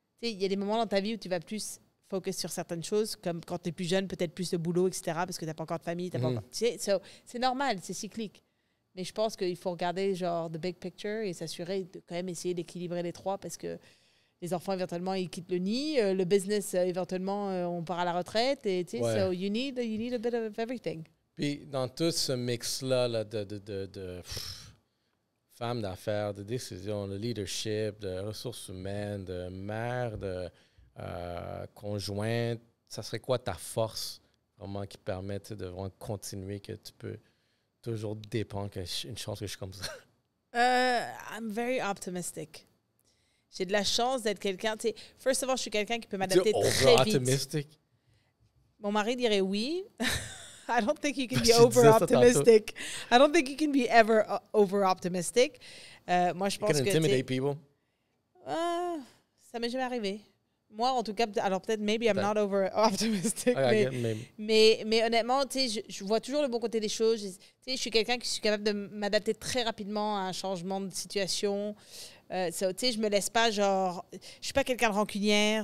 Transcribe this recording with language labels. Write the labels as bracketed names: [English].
[French] Il y a des moments dans ta vie où tu vas plus focus sur certaines choses, comme quand tu es plus jeune, peut-être plus de boulot, etc., parce que tu n'as pas encore de famille. Pas encore, c'est normal, c'est cyclique. Mais je pense qu'il faut regarder genre [English] the big picture [French] et s'assurer de quand même essayer d'équilibrer les 3 parce que les enfants, éventuellement, ils quittent le nid. Le business, éventuellement, on part à la retraite. Et tu sais, [English] so you need a bit of everything. [French] Puis dans tout ce mix-là là, de femmes d'affaires, de décisions, de leadership, de ressources humaines, de mère, de conjointe, ça serait quoi ta force vraiment qui permet de vraiment continuer, que tu peux toujours dépendre, une chance que je suis comme ça? [English] I'm very optimistic. [French] J'ai de la chance d'être quelqu'un, tu sais, [English] first of all, [French] je suis quelqu'un qui peut m'adapter très vite. [English] Optimistic? [French] Mon mari dirait oui. [English] I don't think you can be over-optimistic. I don't think you can be ever over-optimistic. [French] Moi, je pense que... [English] You can intimidate people? [French] Ça m'est jamais arrivé. Moi, en tout cas, alors peut-être, [English] maybe I'm not over-optimistic, [French] mais honnêtement, tu sais, je vois toujours le bon côté des choses. Tu sais, je suis quelqu'un qui suis capable de m'adapter très rapidement à un changement de situation. Tu sais, je me laisse pas, genre... Je suis pas quelqu'un de rancunière.